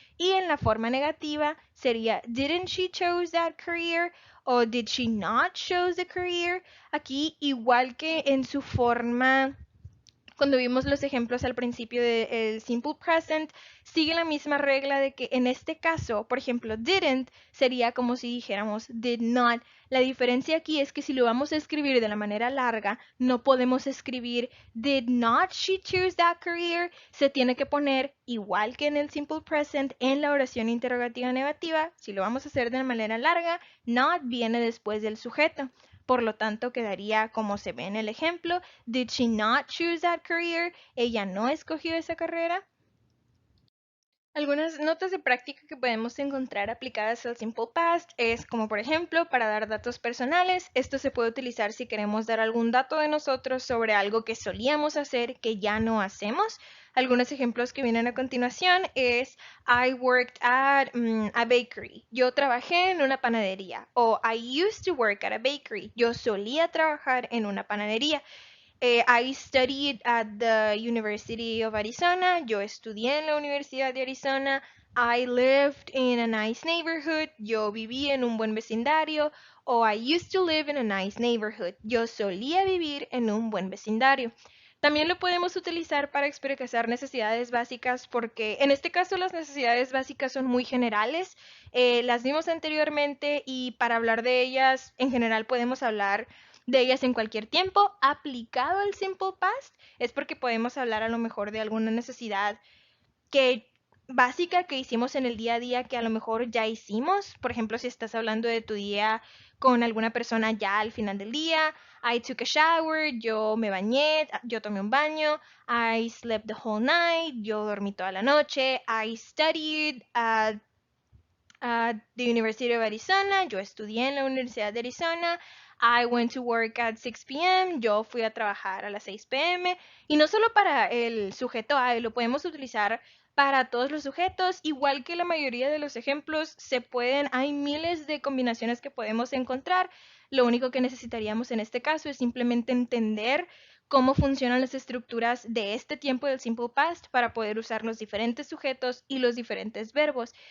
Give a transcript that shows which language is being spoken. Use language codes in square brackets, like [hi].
[es] Y en la forma negativa sería [en] didn't she choose that career [es] o [en] did she not choose the career. [es] Aquí igual que en su forma cuando vimos los ejemplos al principio del simple present, sigue la misma regla de que en este caso, por ejemplo, didn't sería como si dijéramos did not. La diferencia aquí es que si lo vamos a escribir de la manera larga, no podemos escribir [en] did not she choose that career. [es] Se tiene que poner igual que en el simple present en la oración interrogativa negativa. Si lo vamos a hacer de manera larga, not viene después del sujeto. Por lo tanto, quedaría como se ve en el ejemplo. [en] Did she not choose that career? [es] Ella no escogió esa carrera. Algunas notas de práctica que podemos encontrar aplicadas al Simple Past es como por ejemplo para dar datos personales. Esto se puede utilizar si queremos dar algún dato de nosotros sobre algo que solíamos hacer que ya no hacemos. Algunos ejemplos que vienen a continuación es [en] I worked at a bakery. [es] Yo trabajé en una panadería. O [en] I used to work at a bakery. [es] Yo solía trabajar en una panadería. [en] I studied at the University of Arizona. [es] Yo estudié en la Universidad de Arizona. [en] I lived in a nice neighborhood. [es] Yo viví en un buen vecindario. O [en] I used to live in a nice neighborhood. [es] Yo solía vivir en un buen vecindario. También lo podemos utilizar para expresar necesidades básicas porque en este caso las necesidades básicas son muy generales. Las vimos anteriormente y para hablar de ellas en general podemos hablar de ellas en cualquier tiempo. Aplicado al simple past es porque podemos hablar a lo mejor de alguna necesidad que básica que hicimos en el día a día que a lo mejor ya hicimos. Por ejemplo, si estás hablando de tu día con alguna persona ya al final del día. [en] I took a shower, [es] yo me bañé, yo tomé un baño. [en] I slept the whole night, [es] yo dormí toda la noche. [en] I studied at the University of Arizona, [es] yo estudié en la Universidad de Arizona. [en] I went to work at 6 p.m., [es] yo fui a trabajar a las 6 p.m. Y no solo para el sujeto I, lo podemos utilizar para todos los sujetos, igual que la mayoría de los ejemplos hay miles de combinaciones que podemos encontrar. Lo único que necesitaríamos en este caso es simplemente entender cómo funcionan las estructuras de este tiempo del simple past para poder usar los diferentes sujetos y los diferentes verbos.